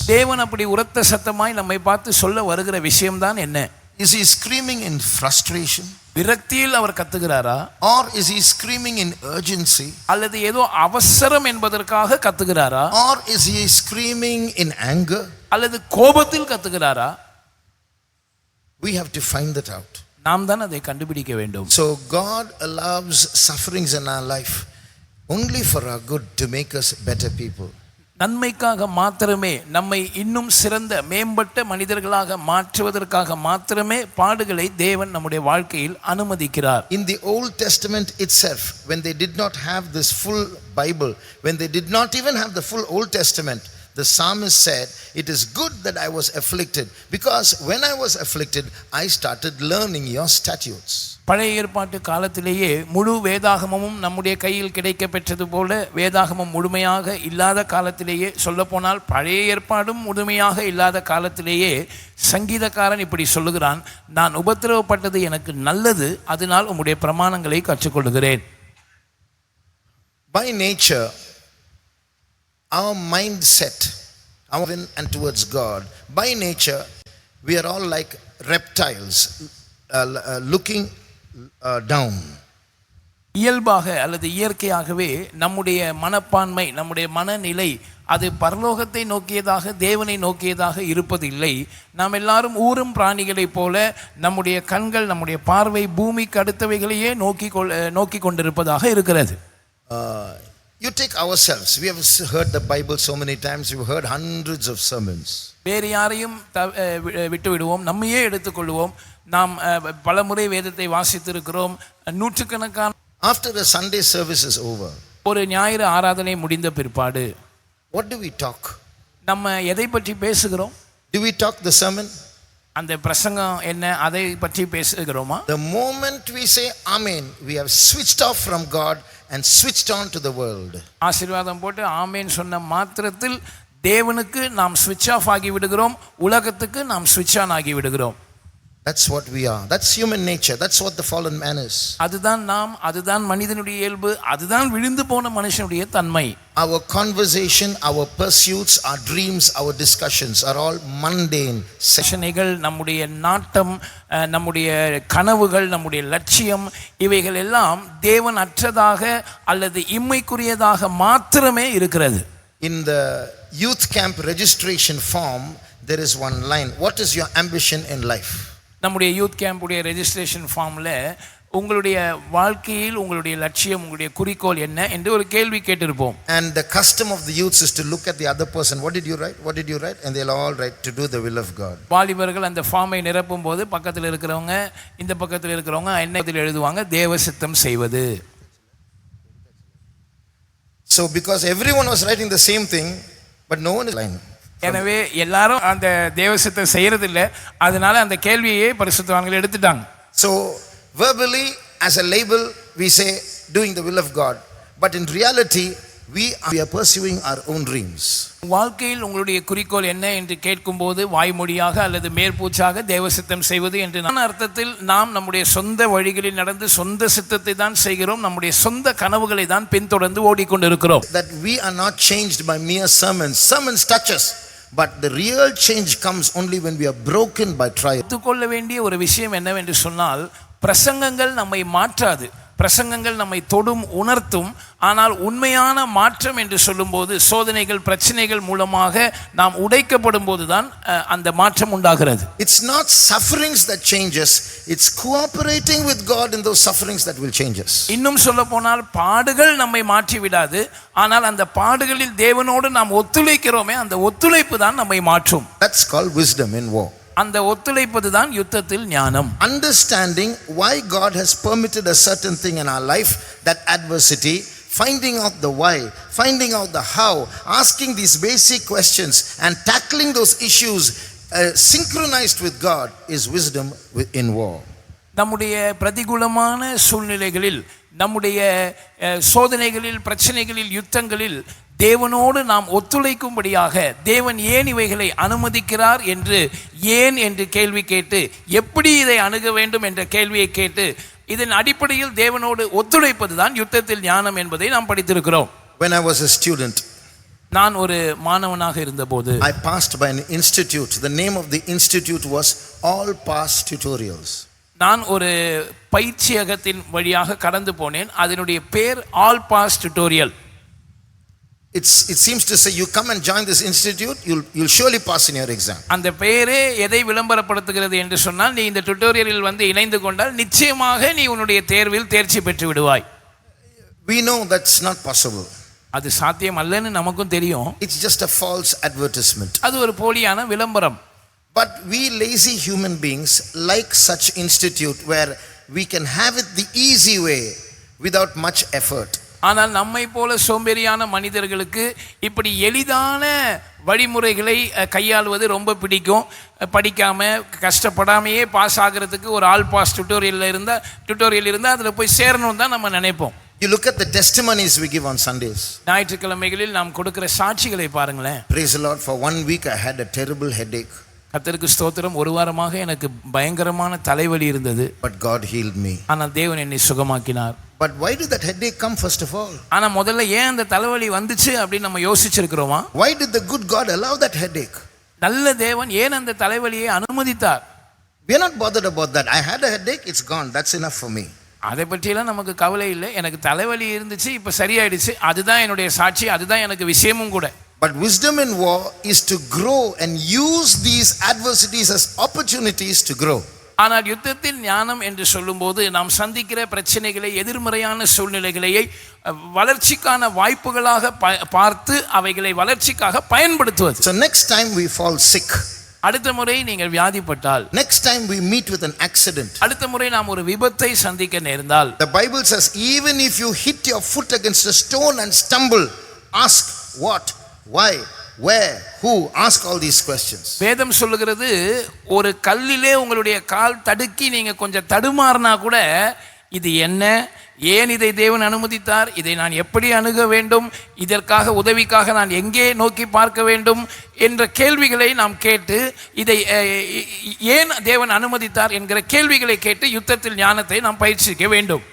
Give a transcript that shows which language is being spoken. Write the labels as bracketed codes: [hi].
[ta] தேவன் அப்படி உரத்த சத்தமாய் நம்மை பார்த்து சொல்ல வருகிற விஷயம்தான் என்ன? [en] Is he screaming in frustration? [ta] விரக்தியில் அவர் கத்துகிறாரா? [en] Or is he screaming in urgency? [ta] அல்லது ஏதோ அவசரம் என்பதற்காக கத்துகிறாரா? [en] Or is he screaming in anger? [ta] அல்லது கோபத்தில் கத்துகிறாரா? [en] We have to find that out. [ta] நாம் தான் அதை கண்டுபிடிக்க வேண்டும். [en] So God allows sufferings in our life only for our good, to make us better people. [ta] நன்மைக்காக மாத்திரமே, நம்மை இன்னும் சிறந்த மேம்பட்ட மனிதர்களாக மாற்றுவதற்காக மாத்திரமே பாடுகளை தேவன் நம்முடைய வாழ்க்கையில் அனுமதிக்கிறார். [en] In the Old Testament itself, when they did not have this full Bible, when they did not even have the full Old Testament, the psalmist said, it is good that I was afflicted, because when I was afflicted I started learning your statutes. [ta] பழைய ஏற்பாட்டு காலத்திலேயே முழு வேதாகமமும் நம்முடைய கையில் கிடைக்க பெற்றது போல, வேதாகமம் முழுமையாக இல்லாத காலத்திலேயே, சொல்லப்போனால் பழைய ஏற்பாடும் முழுமையாக இல்லாத காலத்திலேயே சங்கீதக்காரன் இப்படி சொல்லுகிறான், நான் உபத்திரவப்பட்டது எனக்கு நல்லது, அதனால் உம்முடைய பிரமாணங்களை கற்றுக்கொள்கிறேன். [en] By nature, our mindset, our and towards God, by nature we are all like reptiles looking down. [ta] இயல்பாக அல்லது இயற்கையாகவே நம்முடைய மனப்பான்மை, நம்முடைய மனநிலை அது பரலோகத்தை நோக்கியதாக, தேவனை நோக்கியதாக இருப்பதில்லை. நாம் எல்லாரும் ஊரும் பிராணிகளைப் போல நம்முடைய கண்கள், நம்முடைய பார்வை பூமிக்கு அடுத்தவைகளையே நோக்கி கொண்டிருப்பதாக இருக்கிறது. [en] You take ourselves. We have heard the Bible so many times. We've heard hundreds of sermons. [ta] வேறு யாரையும் விட்டு விடுவோம், நம்மையே எடுத்துக்கொள்வோம். நாம் பலமுறை வேதத்தை வாசித்திருக்கிறோம், நூற்றுக்கணக்கான. [en] After the Sunday service is over, [ta] ஒரு ஞாயிறு ஆராதனை முடிந்த பிற்பாடு [en] what do we talk? [ta] நம்ம எதை பற்றி பேசுகிறோம்? [en] Do we talk the sermon? [ta] அந்த பிரசங்கம் என்ன, அதை பற்றி பேசுகிறோமா? [en] The moment we say amen, we have switched off from God and switched on to the world. [ta] ஆசீர்வாதம் போட்டு ஆமேன் சொன்ன மாத்திரத்தில் தேவனுக்கு நாம் [en] ஸ்விட்ச் ஆஃப் [ta] ஆகி விடுகிறோம், உலகத்துக்கு நாம் [en] ஸ்விட்ச் ஆன் [ta] ஆகி விடுகிறோம். [en] That's what we are. That's human nature. That's what the fallen man is. [ta] அதுதான் நாம், அதுதான் மனிதனுடைய இயல்பு, அதுதான் விழுந்து போன மனுஷனுடைய தன்மை. [en] Our conversation, our pursuits, our dreams, our discussions are all mundane. [ta] செஷனைகள், நம்முடைய நாட்டம், நம்முடைய கனவுகள், நம்முடைய லட்சியம், இவைகள் எல்லாம் தேவன் அற்றதாக அல்லது இம்மைக்குரியதாக மாத்திரமே இருக்கிறது. [en] In the youth camp registration form, there is one line. What is your ambition in life? [ta] நம்முடைய [en] youth கேம்புடைய registration ஃபார்மில் [ta] உங்களுடைய வாழ்க்கையில் உங்களுடைய லட்சியம், உங்களுடைய குறிக்கோள் என்ன என்று ஒரு கேள்வி கேட்டிருப்போம். [en] And the custom of the youths is to look at the other person. What did you write? What did you write? And they'll all write to do the will of God. [ta] வாலிபர்கள் அந்த ஃபார்மை நிரப்பும் போது பக்கத்தில் இருக்கிறவங்க, இந்த பக்கத்தில் இருக்கிறவங்க என்னத்தில் எழுதுவாங்க, தேவ சித்தம் செய்வது. [en] So because everyone was writing the same thing, but no one is lying. [ta] எனவே எல்லாரும் அந்த தேவசித்தம் செய்யறதில்லை, அதனால அந்த கேள்வியை பரிசுத்தவான்கள் எடுத்துட்டாங்க. [en] So verbally as a label we say doing the will of God, but in reality we are pursuing our own dreams. [ta] வாழ்க்கையில் உங்களுடைய குறிக்கோள் என்ன என்று கேட்கும்போது வாய்மொழியாக அல்லது மேற்பூச்சாக தேவசித்தம் செய்வது என்று அர்த்தத்தில் நாம் நம்முடைய சொந்த வழிகளில் நடந்து சொந்த சித்தத்தை தான் செய்கிறோம், நம்முடைய சொந்த கனவுகளை தான் பின்தொடர்ந்து ஓடிக்கொண்டிருக்கிறோம். [en] That we are not changed by mere sermons. Sermons touch us, but the real change comes only when we are broken by trial. [ta] கற்றுக்கொள்ள வேண்டிய ஒரு விஷயம் என்னவென்று சொன்னால், பிரசங்கங்கள் நம்மை மாற்றாது, பிரசங்கங்கள் நம்மை தொடும், உணர்த்தும். ஆனால் உண்மையான மாற்றம் என்று சொல்லும்போது சோதனைகள், பிரச்சனைகள் மூலமாக நாம் உடைக்கப்படும் போதுதான் அந்த மாற்றம் உண்டாகிறது. [en] It's not sufferings that change us, it's cooperating with God in those sufferings that will change us. [ta] இன்னும் சொல்ல போனால் பாடுகள் நம்மை மாற்றி விடாது, ஆனால் அந்த பாடுகளில் தேவனோடு நாம் ஒத்துழைக்கிறோமே, அந்த ஒத்துழைப்பு தான் நம்மை மாற்றும். [en] That's called wisdom in war. [ta] அந்த ஒத்துழைப்பது தான் யுத்தத்தில் ஞானம். [en] Understanding why God has permitted a certain thing in our life, that adversity, finding out the why, finding out the how, asking these basic questions and tackling those issues synchronized with God is wisdom in war. [ta] நம்முடைய பிரதிகூலமான சூழ்நிலைகளில், நம்முடைய சோதனைகளில், பிரச்சனைகளில், யுத்தங்களில் தேவனோடு நாம் ஒத்துழைக்கும்படியாக தேவன் ஏன் இவைகளை அனுமதிக்கிறார் என்று கேள்வி கேட்டு, எப்படி இதை அணுக வேண்டும் என்ற கேள்வியை கேட்டு, இதன் அடிப்படையில் தேவனோடு ஒத்துழைப்பது தான் யுத்தத்தில் ஞானம் என்பதை நாம் படித்திருக்கிறோம். [en] When I was a student, [ta] நான் ஒரு மாணவனாக இருந்தபோது [en] I passed by an institute. The name of the institute was All Pass Tutorials. [ta] நான் ஒரு பயிற்சியகத்தின் வழியாக கடந்து போனேன். அதனுடைய பேர் all pass tutorial. [en] It seems to say you come and join this institute, you'll surely pass in your exam. [ta] அந்த பெயரே எதை விளம்பரப்படுத்துகிறது என்று சொன்னால், நீ இந்த டியூட்டோரியலில் வந்து இணைந்து கொண்டால் நிச்சயமாக நீ உன்னுடைய தேர்வில் தேர்ச்சி பெற்று விடுவாய். [en] We know that's not possible. [ta] அது சாத்தியம் அல்லன்னு நமக்கும் தெரியும். [en] It's just a false advertisement. [ta] அது ஒரு போலியான விளம்பரம். [en] But we lazy human beings like such institute where we can have it the easy way without much effort. [ta] ஆனால் நம்மை போல சோம்பேறியான மனிதர்களுக்கு இப்படி எளிதான வழிமுறைகளை கையாளுவது ரொம்ப பிடிக்கும். படிக்காம கஷ்டப்படாமையே பாஸ் ஆகிறதுக்கு ஒரு ஆல் பாஸ் டியூட்டோரியல் இருந்தால் அதில் போய் சேரணும் தான் நம்ம நினைப்போம். [en] You look at the testimonies we give on Sundays. [ta] ஞாயிற்றுக்கிழமைகளில் நாம் கொடுக்கிற சாட்சிகளை பாருங்களேன். [en] Praise the Lord, for 1 week I had a terrible headache. [ta] கர்த்தருக்கு ஸ்தோத்திரம், ஒரு வாரமாக எனக்கு பயங்கரமான தலைவலி இருந்தது. [en] But God healed me. [ta] ஆனால் தேவன் என்னை சுகமாக்கினார். [en] But why did that headache come first of all? [ta] ஆனால் முதல்ல ஏன் அந்த தலைவலி வந்துச்சு அப்படின்னு நம்ம யோசிச்சிருக்கிறோமா? [en] Why did the good God allow that headache? [ta] நல்ல தேவன் ஏன் அந்த தலைவலியை அனுமதித்தார்? [en] We are not bothered about that. I had a headache, it's gone. That's enough for me. [ta] அதை பற்றியெல்லாம் நமக்கு கவலை இல்லை. எனக்கு தலைவலி இருந்துச்சு, இப்போ சரியாயிடுச்சு, அதுதான் என்னுடைய சாட்சி, அதுதான் எனக்கு விஷயமும் கூட. [en] But wisdom in war is to grow and use these adversities as opportunities to grow. [ta] ஆனால் யுத்தத்தில் ஞானம் என்று சொல்லும்போது நாம் சந்திக்கிற பிரச்சனைகளை, எதிர்மறையான சூழ்நிலைகளை வளர்ச்சிக்கான வாய்ப்புகளாக பார்த்து அவைகளை வளர்ச்சிக்காக பயன்படுத்துவது. [en] So next time we fall sick, [ta] அடுத்த முறை நீங்கள் வியாதிப்பட்டால், [en] next time we meet with an accident, [ta] அடுத்த முறை நாம் ஒரு விபத்தை சந்திக்க நேர்ந்தால், [en] the Bible says even if you hit your foot against a stone and stumble, ask what, why, where, who, ask all these questions. [ta] வேதம் சொல்லுகிறது, ஒரு கல்லிலே உங்களுடைய கால் தடுக்கி நீங்க கொஞ்சம் தடுமாறினா கூட இது என்ன, ஏன் இதை தேவன் அனுமதித்தார், இதை நான் எப்படி அணுக வேண்டும், இதற்காக உதவிக்காக நான் எங்கே நோக்கி பார்க்க வேண்டும் என்ற கேள்விகளை நாம் கேட்டு, இதை ஏன் தேவன் அனுமதித்தார் என்கிற கேள்விகளை கேட்டு யுத்தத்தில் ஞானத்தை நாம் பயிற்சிக்க வேண்டும்.